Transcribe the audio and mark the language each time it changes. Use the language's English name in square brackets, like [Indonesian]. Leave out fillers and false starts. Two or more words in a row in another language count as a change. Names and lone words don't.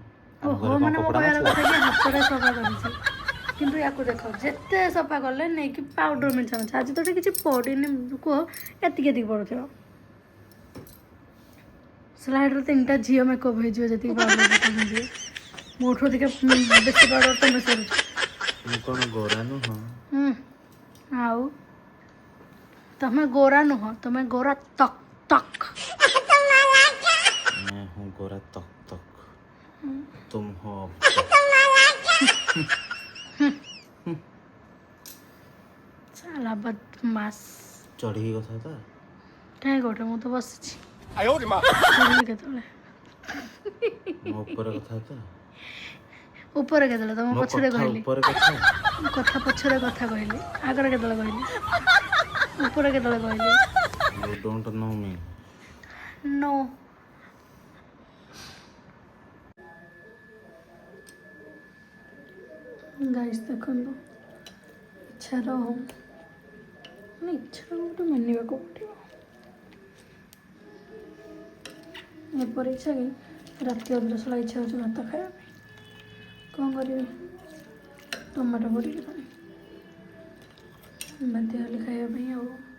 [Odia] ଓହୋ ମାନେ ମୋ କହିବାର କଥା କି ହାତରେ ସଫା କରିଛି କିନ୍ତୁ ୟାକୁ ଦେଖ ଯେତେ ସଫା କଲେ ନେଇକି ପାଉଡ଼ର ମିଶାଉଛି ଆଜି ତ କିଛି ପଡ଼ିନି କୁହ ଏତିକି ପଡ଼ୁଥିବ ସ୍ଲାଇଡ଼୍ରେ 3ଟା ଝିଅ ମେକଅପ୍ ହେଇଯିବ ଯେତିକି ପାଉଡ଼ର ମିଶିବେ ମୋଠୁ ଟିକେ ବେଶୀ ପାଉଡ଼ର ତମେ ସରୁଛ ମୁଁ କ'ଣ ଗୋରା ନୁହଁ ଆଉ ତମେ ଗୋରା ନୁହଁ ତମେ ଗୋରା ତକ୍ ତକ୍ [Hindi] मैं हूँ गोरा तक तक तुम हो साला बदमाश [Odia] ଚଢ଼ିକି କଥା ତ କାହିଁ କୋଉଠି ମୁଁ ତ ବସିଛି ଚଢ଼ିବି କେତେବେଳେ ମୋ ଉପରେ କଥା ତ ଉପରେ କେତେବେଳେ ତମ ମୋ ପଛରେ କଥା କହିଲି ଉପରେ କଥା କଥା ପଛରେ କଥା କହିଲି ଆଗରେ କେତେବେଳେ କହିଲି ଉପରେ କେତେବେଳେ କହିଲି [English] you don't know me no guys [Odia] ଦେଖନ୍ତୁ ଇଚ୍ଛାର ମାନେ ଇଚ୍ଛାର ଗୋଟେ ମାନିବାକୁ ପଡ଼ିବ ଏପରି ଇଚ୍ଛା କି ରାତି ଅଧରସଳା ଇଚ୍ଛା ହେଉଛି ଭାତ ଖାଇବା ପାଇଁ କ'ଣ କରିବି ଟମାଟୋ ପଡ଼ିକି ପାଣି ବାଧ୍ୟ ହେଲି ଖାଇବା ପାଇଁ ଆଉ